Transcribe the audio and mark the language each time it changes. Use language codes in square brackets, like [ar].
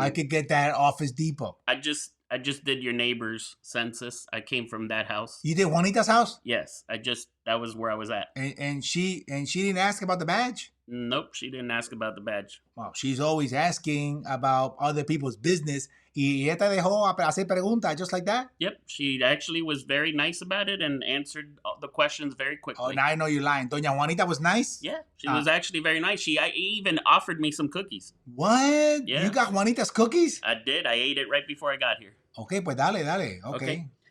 [en] I could get that at Office Depot. I just did your neighbor's census. I came from that house. You did Juanita's house? Yes. that was where I was at. And she didn't ask about the badge? Nope, she didn't ask about the badge. Well, she's always asking about other people's business. [es] Y ella te dejó hacer preguntas [en] just like that? Yep, she actually was very nice about it and answered the questions very quickly. Oh, now I know you're lying. Doña Juanita was nice? Yeah, she was actually very nice. She even offered me some cookies. What? Yeah. You got Juanita's cookies? I did. I ate it right before I got here. Okay, [es] pues dale. [en] Okay.